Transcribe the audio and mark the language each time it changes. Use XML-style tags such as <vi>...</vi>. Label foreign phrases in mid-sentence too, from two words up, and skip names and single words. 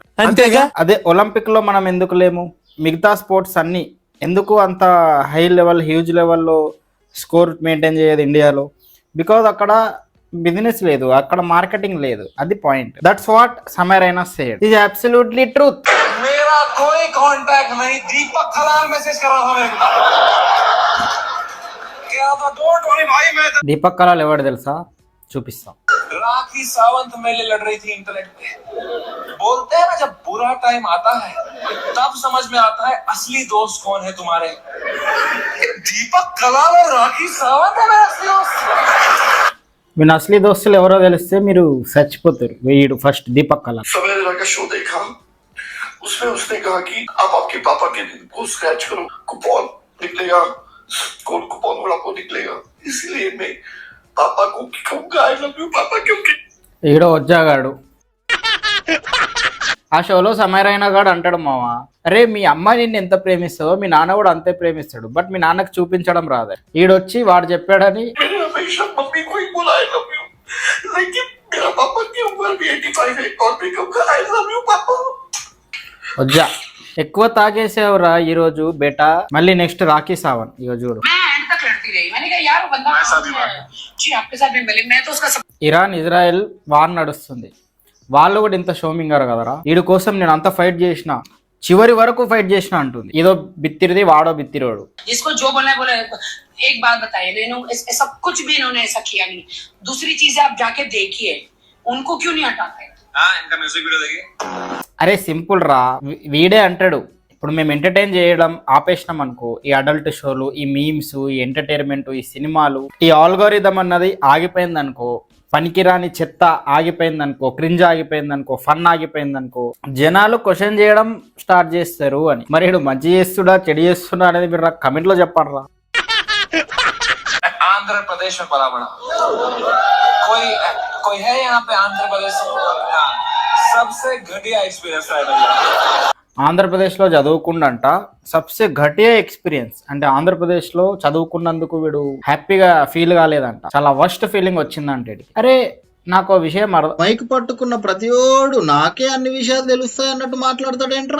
<te>అంతేగా. అదే ఒలింపిక్ లో మనం ఎందుకు లేము? మిగతా స్పోర్ట్స్ అన్ని ఎందుకు అంత</te> <en>high level,</en> <te>హ్యూజ్ లెవెల్లో</te> <en>score maintain</en> <te>చేయదు ఇండియాలో? బికాజ్ అక్కడ బిజినెస్ లేదు, అక్కడ మార్కెటింగ్ లేదు. అది పాయింట్.</te> <en>That's what Samar Raina said. It is absolutely truth.</en> <hi>मेरा कोई कांटेक्ट नहीं, दीपक खलाल मैसेज कर रहा था मेरे को। क्या था?</hi> <en>don't worry</en> <hi>भाई, मैं</hi> <te>దీపక్ కలాల్ ఎవరు తెలుసా? చూపిస్తాం.</te> <hi>राखी सावंत मेरे लड़ रही थी इंटरनेट पे। बोलते हैं ना, जब बुरा टाइम आता है तब समझ में आता है असली दोस्त कौन है तुम्हारे। दीपक कलाल और राखी सावंत है मेरे असली दोस्त।</hi> <te>మీ అసలీ దోస్తులు ఎవరో తెలిస్తే మీరు చచ్చిపోతారు. వీడు ఫస్ట్ దీపక్ కలాల్.</te> <hi>समय का शो देखा, उसमें उसने कहा कि आप आपके पापा के दिन को स्क्रैच करो, कूपन निकलेगा, कौन कूपन वाला को निकलेगा। इसीलिए मैं पापा को कहूँगा</hi> <en>I love you</en> <hi>पापा, क्योंकि</hi> <te>ఈడో వచ్చాగాడు. ఆ షోలో సమర్ రైనా గాడు అంటాడు, మామ అరే మీ అమ్మ నిన్ను ఎంత ప్రేమిస్తుందో మీ నాన్న కూడా అంతే ప్రేమిస్తాడు, బట్ మీ నాన్నకు చూపించడం రాదు. ఈడొచ్చి వాడు చెప్పాడని</te> <hi>मैंने हमेशा मम्मी को ही बोला</hi> <en>I love you,</en> <hi>लेकिन मेरा पापा की उम्र भी 85 है और मैं कहूँगा</hi> <en>I love you</en> <hi>पापा।</hi> <te>వజ్జా ఎక్కువ తాగేసేవరా ఈరోజు బేటా. మళ్ళీ నెక్స్ట్ రాఖీ సావన్. ఇగో చూడు.</te> <hi>मैं एंड तक लड़ती रही। मैंने कहा यार वो बंदा जी आपके साथ भी मिले, मैं तो उसका</hi> <te>ఇరాన్ ఇజ్రాయెల్ వార్ నడుస్తుంది. వాళ్ళు కూడా ఇంత షోమింగారు కదరా. వీడి కోసం నేను అంత ఫైట్ చేసిన, చివరి వరకు ఫైట్ చేసిన అంటుంది. ఏదో బిత్తిరిది, వాడో బిత్తిరోడు.</te> <hi>जिसको जो बोला है बोला। एक बात बताइए, ऐसा कुछ भी इन्होंने ऐसा किया नहीं। दूसरी चीज आप जाके देखिए, उनको क्यों नहीं हटाते? हाँ, इनका म्यूजिक वीडियो देखिए।</hi> <te>అరే సింపుల్ రా. వీడే అంటాడు, ఇప్పుడు మేము ఎంటర్టైన్ చేయడం ఆపేసినాం అనుకో, ఈ అడల్ట్ షోలు, ఈ మీమ్స్, ఈ ఎంటర్టైన్మెంట్, ఈ సినిమాలు, ఈ ఆల్గోరిథం అన్నది ఆగిపోయింది అనుకో, పనికిరాని చెత్త ఆగిపోయింది అనుకో, క్రింజ్ ఆగిపోయింది అనుకో, ఫన్ ఆగిపోయింది అనుకో, జనాలు క్వశ్చన్ చేయడం స్టార్ట్ చేస్తారు అని. మరి ఇప్పుడు మంచి చేస్తుడా చెడు చేస్తుడా అనేది మీరు నాకు కమెంట్ లో చెప్పండి రా.</te> <hi>आंध्र प्रदेश में पला बड़ा कोई कोई है यहाँ पे आंध्र प्रदेश में? हाँ, सबसे घटिया एक्सपीरियंस है मेरा।</hi> <te>ఆంధ్రప్రదేశ్లో చదువుకుండంట</te> <hi>सबसे घटिया एक्सपीरियंस.</hi> <te>అంటే ఆంధ్రప్రదేశ్లో చదువుకున్నందుకు వీడు హ్యాపీగా ఫీల్ కాలేదంట, చాలా</te> <en>worst feeling</en> <te>వచ్చిందంటే. అరే నాకు ఓ విషయం మైక్ పట్టుకున్న ప్రతిోడు నాకే అన్ని విషయాలు తెలుస్తాయి అన్నట్టు మాట్లాడతాడేంట్రా.</te>